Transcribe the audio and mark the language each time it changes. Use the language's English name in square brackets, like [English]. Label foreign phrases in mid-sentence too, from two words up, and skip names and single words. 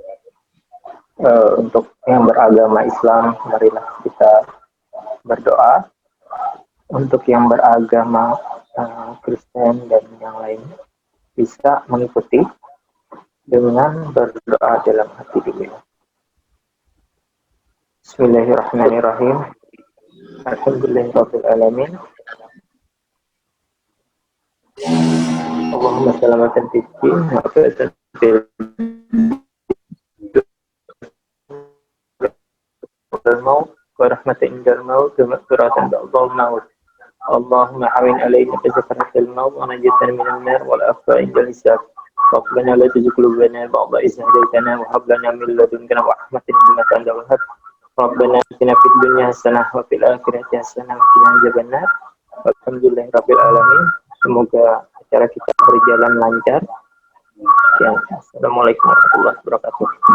[Indonesian] Untuk yang beragama Islam, marilah kita berdoa. Untuk yang beragama Kristen dan yang lain bisa mengikuti dengan berdoa dalam hati dulu. [Arabic] بسم الله الرحمن الرحيم. الحمد لله رب العالمين. اللهم سلامة في الدين وعافية في الموت ورحمة عند الموت ومغفرة بعد الموت. اللهم هون علينا في سكرات الموت ونجاة من النار والعفو عند الحساب. ربنا لا تزغ قلوبنا بعد إذ هديتنا وهب لنا من لدنك رحمة إنك أنت الوهاب. ربنا آتنا في الدنيا حسنة وفي الآخرة حسنة وقنا عذاب النار. الحمد لله رب العالمين. [Indonesian] Semoga acara kita berjalan lancar. Ya, [Arabic] السلام عليكم ورحمة الله وبركاته.